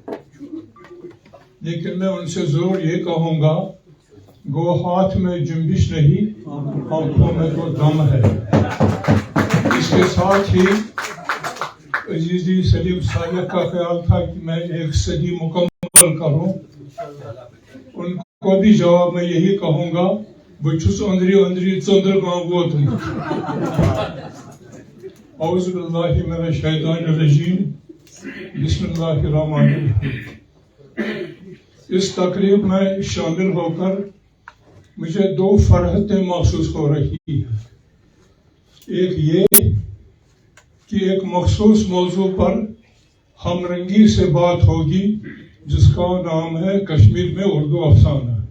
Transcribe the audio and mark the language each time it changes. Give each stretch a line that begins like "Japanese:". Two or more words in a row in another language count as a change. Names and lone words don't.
Urdu: لیکن میں ان سے ضرور یہ کہوں گا گو ہاتھ میں جنبش نہیں، آنکھوں میں تو دم ہے. اس کے ساتھ ہی عزیزی سلیم صالح کا خیال تھا کہ میں 1 صدی مکمل کروں. ان کو بھی جواب میں یہی کہوں گا
Kashmiri: بچھس اندری اندری ژندر گام ووتمت.
Arabic: اعوذ باللہ من الشیطان الرجیم، بسم اللہ الرحمن الرحیم.
Urdu: اس تقریب میں شامل ہو کر مجھے 2 فرحتیں محسوس ہو رہی ہیں. ایک یہ کہ ایک مخصوص موضوع پر ہم رنگی سے بات ہوگی جس کا نام ہے کشمیر میں اردو افسانہ.